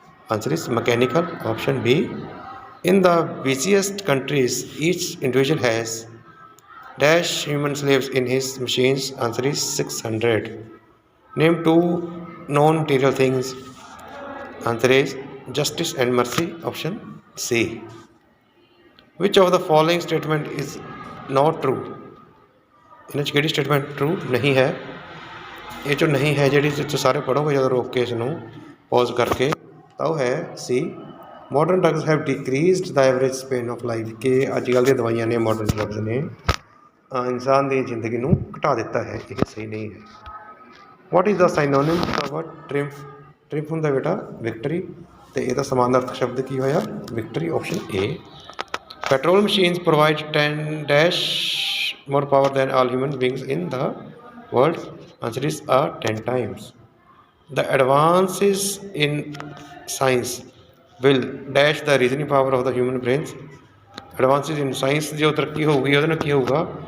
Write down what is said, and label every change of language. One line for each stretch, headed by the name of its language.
English: Answer is mechanical, option B. In the busiest countries, each individual has dash human slaves in his machines. Answer is 600. Name two non-material things. Answer is justice and mercy, option C. Which of the following statement is not true?
Punjabi: ਇਹਨਾਂ 'ਚ ਕਿਹੜੀ statement true ਨਹੀਂ ਹੈ? ਇਹ 'ਚੋਂ ਨਹੀਂ ਹੈ ਜਿਹੜੀ ਤੁਸੀਂ ਸਾਰੇ ਪੜ੍ਹੋਗੇ ਜਦੋਂ ਰੋਕ ਕੇ ਇਸ ਨੂੰ ਪੌਜ਼ ਕਰਕੇ, ਤਾਂ ਉਹ ਹੈ ਸੀ,
English: Modern drugs have decreased the average span of life.
Punjabi: ਕਿ ਅੱਜ ਕੱਲ੍ਹ ਦੀਆਂ ਦਵਾਈਆਂ ਨੇ, ਮੋਡਰਨ ਡਰੱਗਸ ਨੇ ਇਨਸਾਨ ਦੀ ਜ਼ਿੰਦਗੀ ਨੂੰ ਘਟਾ ਦਿੱਤਾ ਹੈ। ਇਹ ਸਹੀ ਨਹੀਂ ਹੈ।
English: What is the synonym the word triumph?
Punjabi: ਟ੍ਰਿੰਫ ਹੁੰਦਾ ਬੇਟਾ ਵਿਕਟਰੀ, ਅਤੇ ਇਹਦਾ ਸਮਾਨਾਰਥਕ ਸ਼ਬਦ ਕੀ ਹੋਇਆ? Victory, option A.
English: Petrol machines provide 10 dash more power than all human beings in the world. Answer is 10 times. The advances in science will dash the reasoning power of the human brains. Advances in science
Hindi: जो तरक्की होगी
Punjabi: ਉਹਦੇ ਨਾਲ ਕੀ ਹੋਊਗਾ?